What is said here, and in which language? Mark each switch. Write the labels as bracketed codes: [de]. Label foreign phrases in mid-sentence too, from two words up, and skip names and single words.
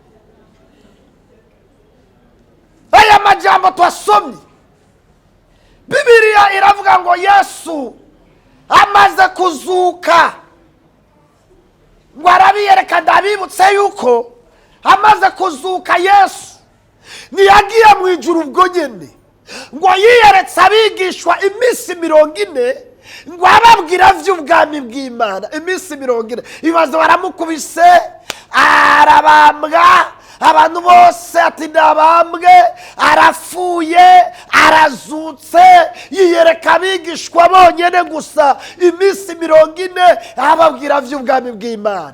[rn] Aya majambo twasomye, Bibiliya iravuga ngo Yesu amaze kuzuka, ngo arabiyereka. Ndabibutse yuko amaze kuzuka Yesu ntiyagiye mu ijuru ubwo nyene, ngo yiyeretse abigishwa iminsi 40, ngo ababwira vy'ubwami bw'Imana iminsi 40. Ibibazo baramukubise, arabambwa, abantu bose ati nabambwe, arapfuye, arazutse, yiyereka abigishwa bonyine gusa iminsi 40 ababwira by'ubwami bw'Imana.